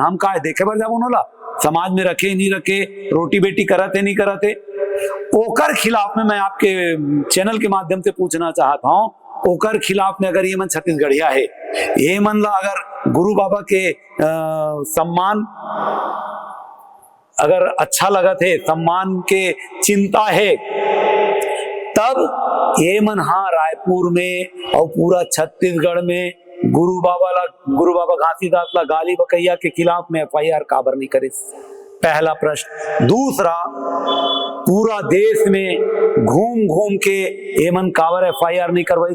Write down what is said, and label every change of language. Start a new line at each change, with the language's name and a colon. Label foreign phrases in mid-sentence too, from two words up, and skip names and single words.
Chhattisgarhi: हम का देखे बर जाब उनला समाज में रखे नहीं रखे, रोटी बेटी करते नहीं करते, ओकर खिलाफ में मैं आपके चैनल के माध्यम से पूछना चाहता हूँ, ओकर खिलाफ में अगर ये मन छत्तीसगढ़िया है, ये मन ला अगर गुरु बाबा के सम्मान अगर अच्छा लगत है, सम्मान के चिंता है, तब ये मन हाँ रायपुर में और पूरा छत्तीसगढ़ में गुरु बाबा घासीदास ला गाली बकैया के खिलाफ में एफआईआर काबर नहीं करे? पहला प्रश्न। दूसरा, पूरा देश में घूम घूम के एमन काबर एफआईआर नहीं करवाई?